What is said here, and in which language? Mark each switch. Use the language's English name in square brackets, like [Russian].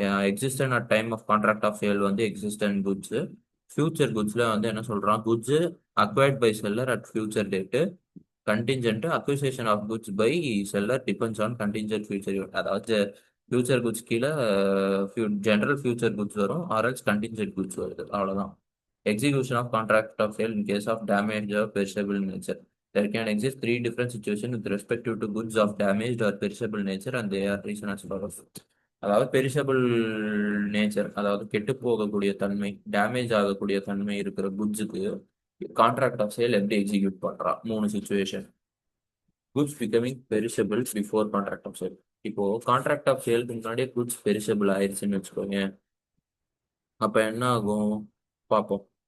[English] Existing at time of contract of sale வந்து existing goods. Future குட்ஸ்ல [Tamil] வந்து என்ன சொல்றான், [English] Goods acquired by seller at future date. Contingent acquisition of goods by seller depends on contingent future event. [Tamil] அதாவது future goods கீழே general future goods வரும், ஆர்எல்ஸ் contingent goods வருது, அவ்வளோதான். [English] Execution of contract of sale in case of damage or perishable nature. There can exist three different situations with respect to goods of damaged or perishable nature and they are reason as follows. [Tamil] அதாவது perishable nature, அதாவது கெட்டு போகக்கூடிய தன்மை, damage ஆகக்கூடிய தன்மை இருக்கிற குட்ஸுக்கு contract of sale எப்படி execute பண்றா? மூணு situation. [English] Goods becoming perishable before contract of sale. [Tamil] இப்போ கான்ட்ராக்ட் ஆஃப் சேலுக்கு முன்னாடியே குட்ஸ் பெரிஷபிள் ஆயிடுச்சுன்னு வச்சுக்கோங்க, அப்ப என்ன ஆகும் பார்ப்போம்.